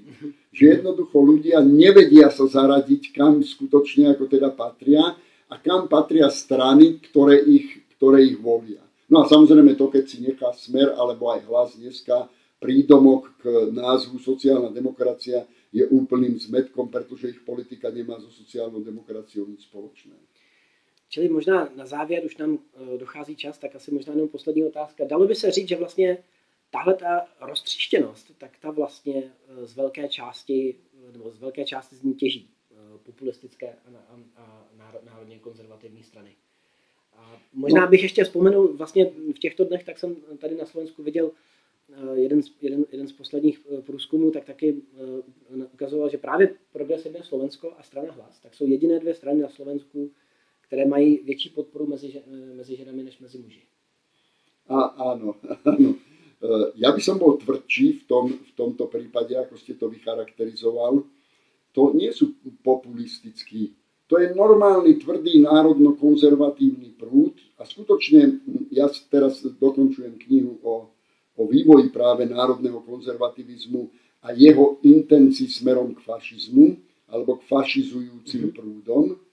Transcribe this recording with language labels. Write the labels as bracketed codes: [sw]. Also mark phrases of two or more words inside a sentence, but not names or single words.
[sk] Že jednoducho ľudia nevedia sa zaradiť, kam skutočne ako teda patria a kam patria strany, ktoré ich volia. No a samozrejme to, keď si nechá Smer alebo aj Hlas dneska prídomok k názvu sociálna demokracia, je úplným zmetkom, pretože ich politika nemá so sociálnou demokraciou nic spoločné. [cs] Čili možná na závěr, už nám dochází čas, tak asi možná jenom poslední otázka. Dalo by se říct, že vlastně tahle ta roztříštěnost, tak ta vlastně z velké části z ní těží populistické a národně konzervativní strany. A možná bych ještě vzpomenul, vlastně v těchto dnech, tak jsem tady na Slovensku viděl jeden z posledních průzkumů, tak taky ukazoval, že právě Progresivné Slovensko a strana Hlas, tak jsou jediné dvě strany na Slovensku, které mají větší podporu mezi ženami než mezi muži. [sk] Áno. Ja by som bol tvrdší v tomto prípade, ako ste to vycharakterizoval. To nie sú populistickí To je normálny, tvrdý, národno-konzervatívny prúd a skutočne, ja teraz dokončujem knihu o vývoji práve národného konzervativizmu a jeho intencii smerom k fašizmu alebo k fašizujúcim prúdom.